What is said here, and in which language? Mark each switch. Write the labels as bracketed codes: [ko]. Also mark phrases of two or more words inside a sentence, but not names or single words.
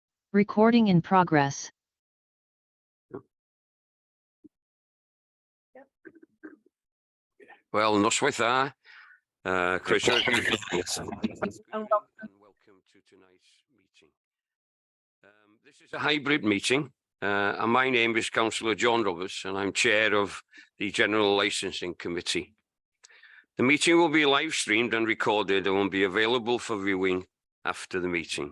[en] Recording in progress. [cy] Wel, noswaith dda, croeso [en] and welcome to tonight's meeting. This is a hybrid meeting, and my name is Councillor John Roberts, and I'm chair of the General Licensing Committee. The meeting will be live streamed and recorded and will be available for viewing after the meeting.